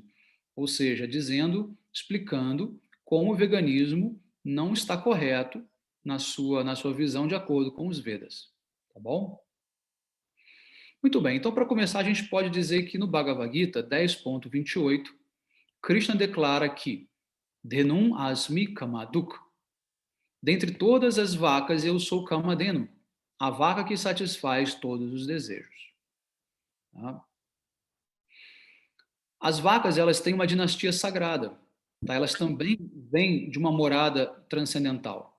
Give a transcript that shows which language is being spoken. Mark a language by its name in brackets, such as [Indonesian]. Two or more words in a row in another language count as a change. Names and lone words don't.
[Portuguese] Ou seja, explicando como o veganismo não está correto na sua visão de acordo com os Vedas. Tá bom? Muito bem, então para começar a gente pode dizer que no Bhagavad Gita 10.28, Krishna declara que [Sanskrit] धेनूनाम् अस्मि कामधुक्. [Portuguese] Dentre todas as vacas eu sou Kamadenu, a vaca que satisfaz todos os desejos. Tá? As vacas, elas têm uma dinastia sagrada. Tá? Elas também vêm de uma morada transcendental.